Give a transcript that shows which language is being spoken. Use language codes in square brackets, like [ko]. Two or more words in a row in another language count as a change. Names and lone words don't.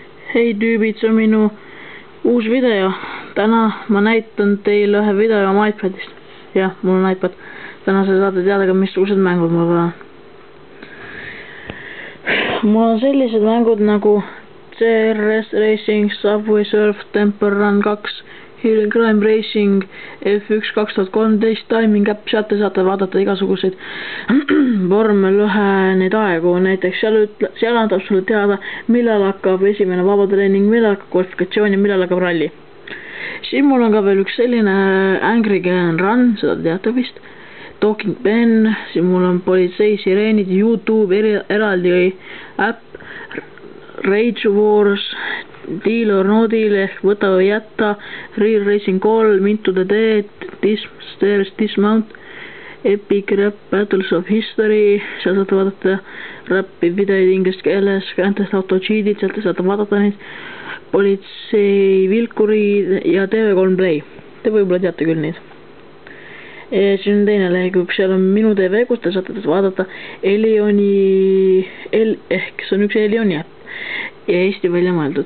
[et] Hei tüübid, see on minu uus video. Täna ma näitan teile ühe video oma iPadist. Jah, mul on iPad. Täna saate teada ka, missugused mängud mul on. Mul on sellised mängud nagu CRS Racing, Subway Surf, Temple Run 2, Hill Climb Racing, F1 2013, Timing App, sealt te saate vaadata igasuguseid vormel 1 neid aegu, näiteks seal annab sulle teada, millal hakkab esimene vabatreening, millal hakkab kvalifikatsioon ja millal hakkab ralli. Siin mul on ka veel üks selline Angry Can Run, seda teate vist, Talking Pen, siin mul on politsei sireenid, YouTube eraldi äpp, Rage Wars, Deal or No Deal ehk võta või jätta, Real Racing 3, Into the Dead, Stairs Dismount, Epic Rap Battles of History, seal saate vaadata räppi videoid inglise keeles, Grand Theft Auto cheat'id, sealt saate vaadata neid, politsei vilkurid ja TV3 Play. Te võib-olla teate küll neid. Ja siin on teine lehekülg, seal on minu TV, kus te saate vaadata Elioni, ehk see on üks Elioni äpp ja Eesti välja mõeldud.